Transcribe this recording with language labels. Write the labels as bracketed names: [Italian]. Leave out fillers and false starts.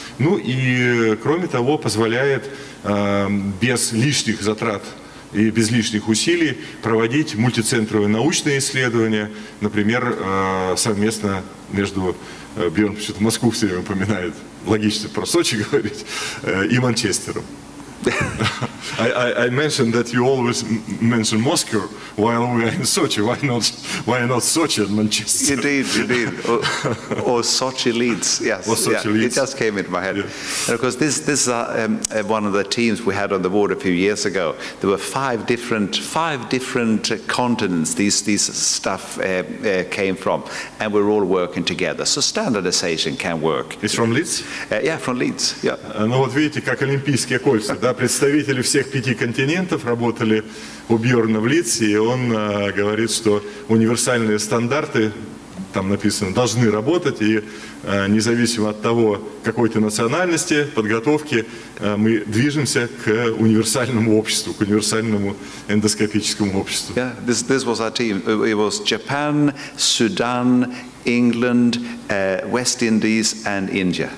[Russian] И, кроме того, позволяет без лишних затрат и без лишних усилий проводить мультицентровые научные исследования, например, совместно между, Бьерн почему-то Москву все время упоминает, логично про Сочи говорить, и Манчестером. [English] I mentioned that you always mention Moscow while we are in Sochi. Why not Sochi and Manchester? Indeed. Or Sochi Leeds. Yes, or Sochi Leeds. It just came into my head. Yeah. And of course, this is one of the teams we had on the board a few years ago. There were five different continents these stuff came from, and we're all working together. So standardization can work. It's from Leeds? Yeah, from Leeds. Yeah. [Russian] Ну вот видите, как олимпийские кольца, да? Представители всех 5 континентов работали у Бьорна в Лидсе, и он говорит, что универсальные стандарты, там написано, должны работать, и независимо от того, какой ты национальности, подготовки, мы движемся к универсальному обществу, к универсальному эндоскопическому обществу. [English] Yeah, this was our team. It was Japan, Sudan, England, West Indies, and India.